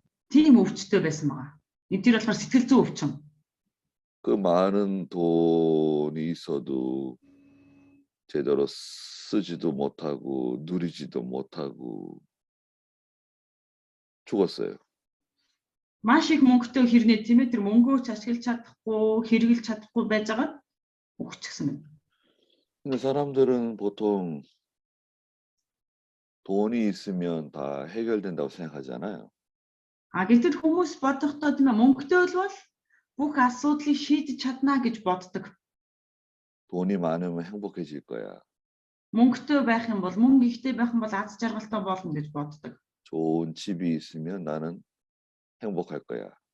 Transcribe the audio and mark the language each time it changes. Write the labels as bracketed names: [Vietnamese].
[Mongolian] Тийм өвчтөй байсан байна. Тэр болохоор сэтгэл зүйн өвчин. [Korean] 그 많은 돈이 있어도 제대로 쓰지도 못하고 누리지도 못하고 죽었어요. [Mongolian] Маш их мөнгөтэй хэрнээ тийм ээ тэр мөнгөө ч ашиглаж чадахгүй, хэрэглэж чадахгүй байж байгаа өгчихсэн байна. [Korean] 근데 사람들은 보통 돈이 있으면 다 해결된다고 생각하잖아요. [Mongolian] Гэтэл хүмүүс бодохдоо тийм ээ мөнгөтэй бол бүх асуудлыг шийдэж чадна гэж боддог. [Korean] 돈이 많으면 행복해질 거야. [Mongolian] Мөнгөтэй байх юм бол мөнгө ихтэй байх юм бол аз жаргалтай болно гэж боддог. [Korean] 좋은 집이 있으면 나는 행복할 거야.